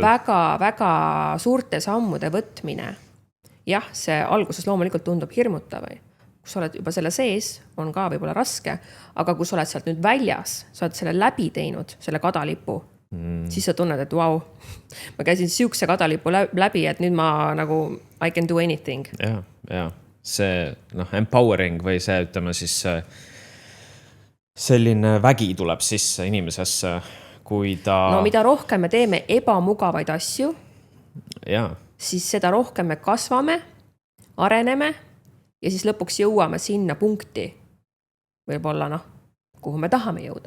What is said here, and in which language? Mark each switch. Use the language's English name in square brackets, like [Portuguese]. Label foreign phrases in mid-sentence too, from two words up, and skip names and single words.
[Estonian] Väga suurte sammude võtmine. Jah, see alguses loomulikult tundub hirmutav. Kui sa oled juba selle sees, on ka võib-olla raske, aga kui sa oled sealt nüüd väljas, sa oled selle läbi teinud, selle kadalipu, siis sa tunned, et wow, ma käisin siukse kadalipu läbi, et nüüd ma nagu [English] I can do anything. [Estonian] Ja. See empowering või see, ütleme siis selline vägi tuleb sisse inimesesse, kui ta... mida rohkem me teeme ebamugavaid asju, siis seda rohkem me kasvame, areneme ja siis lõpuks jõuame sinna punkti, võib-olla kuhu me tahame jõuda.